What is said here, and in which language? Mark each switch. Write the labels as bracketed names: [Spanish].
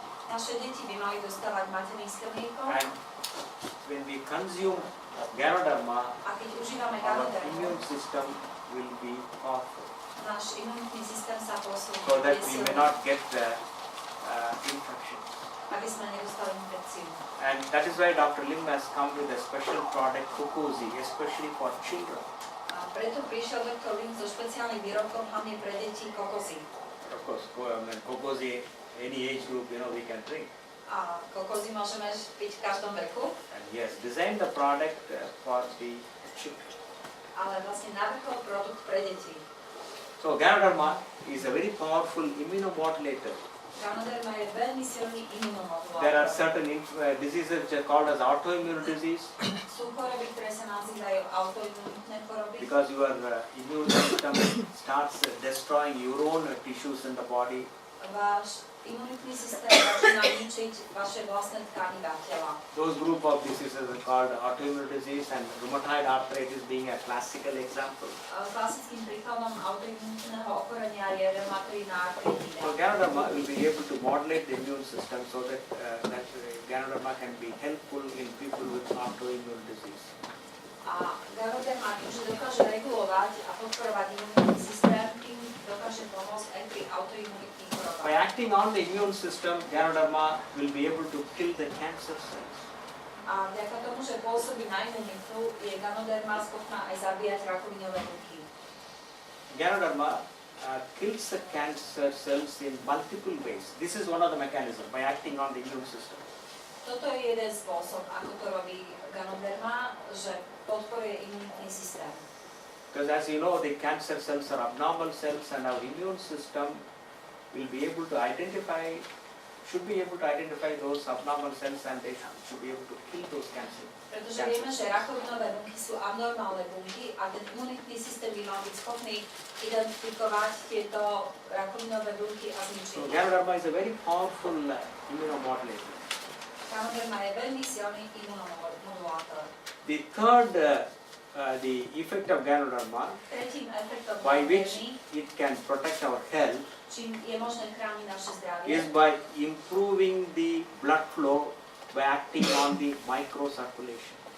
[Slovak] Naše deti by mali dostávať materinské mlieko [English] And when we consume Ganoderma, [Slovak] a keď užívame [English] our [Slovak] Ganodermu, [English] immune system will be powerful, [Slovak] náš imunitný systém sa posilní, [English] so that we may not get infection. [Slovak] aby sme nedostali infekciu. [English] And that is why Dr. Lim has come with a special product, Kokozi, especially for children. [Slovak] A preto prišiel Dr. Lim so špeciálnym výrobkom hlavne pre deti kokozy. [English] Of course, Kokozi, any age group, we can drink. [Slovak] A kokozy môžeme piť v každom veku, [English] And he has designed the product for the children. [Slovak] ale vlastne navrhol produkt pre deti. [English] So Ganoderma is a very powerful immunomodulator. [Slovak] Ganoderma je veľmi silný imunomodulátor. [English] There are certain diseases which are called as autoimmune disease [Slovak] Sú choroby, ktoré sa nazývajú autoimunitné choroby, [English] because your immune system starts destroying your own tissues in the body. [Slovak] váš imunitný systém začína ničiť vaše vlastné tkanivá tela. [English] Those group of diseases are called autoimmune disease, and rheumatoid arthritis being a classical example. [Slovak] Klasickým príkladom autoimunitného ochorenia je reumatoidná artritída. [English] So Ganoderma will be able to modulate the immune system so that Ganoderma can be helpful in people with autoimmune disease. [Slovak] A Ganoderma tým, že dokáže regulovať a podporovať imunitný systém, tým dokáže pomôcť aj pri autoimunitných chorobách. [English] By acting on the immune system, Ganoderma will be able to kill the cancer cells. [Slovak] A vďaka tomu, že pôsobí na imunitu, je Ganoderma schopná aj zabíjať rakovinové bunky. [English] Ganoderma kills the cancer cells in multiple ways. This is one of the mechanisms by acting on the immune system. [Slovak] Toto je jeden spôsob, ako to robí Ganoderma, že podporuje imunitný systém. [English] Because as you know, the cancer cells are abnormal cells, and our immune system will be able to identify, should be able to identify those abnormal cells, and they should be able to kill those cancer. [Slovak] Pretože vieme, že rakovinové bunky sú abnormálne bunky a ten imunitný systém by mal byť schopný identifikovať tieto rakovinové bunky a zničiť. [English] So Ganoderma is a very powerful immunomodulator. [Slovak] Ganoderma je veľmi silný imunomodulátor. [English] The third the effect of Ganoderma, [Slovak] Tretím efektom [English] by which [Slovak] Ganodermy, [English] it can protect our health, [Slovak] čím je možné chrániť naše zdravie, [English] is by improving the blood flow by acting on the microcirculation.